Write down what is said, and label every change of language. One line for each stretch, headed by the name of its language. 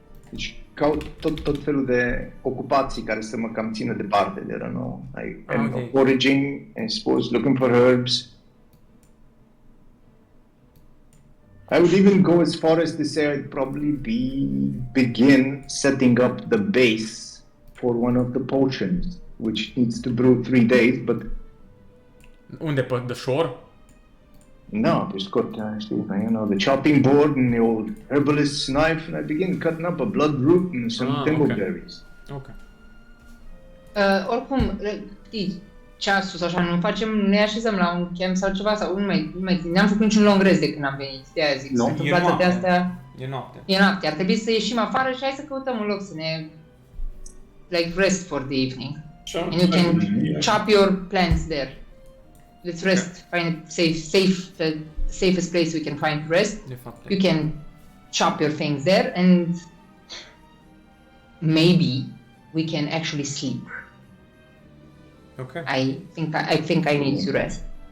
Romanian: Deci caut tot felul de ocupații care să mă cam țină departe de Renault.
English: Ok. Foraging, I suppose, looking for herbs. I would even go as far as to say I'd probably begin setting up the base for one of the potions, which needs to brew 3 days, but
Romanian: Unde? Pe
English: the shore? no, just got, the chopping board and the old herbalist's knife, and I begin cutting up a blood root and some Ah, thimbleberries. Ok.
Romanian: Oricum, știi, ceasul sau așa, nu facem, ne așezăm la un camp sau ceva, sau nu mai n-am făcut niciun long rest de când am venit, de-aia zic, Nu? s-a întâmplat E toate noapte. astea, E noapte. e noapte, ar trebui să ieșim afară și hai să căutăm un loc să ne,
English: like, rest for the evening, Sure. and you can Yeah. chop your plants there. Let's rest, find a the safest place we can find to rest.
Romanian: De fapt.
English: You can chop your things there, and maybe we can actually sleep. Ok. I think I need to rest.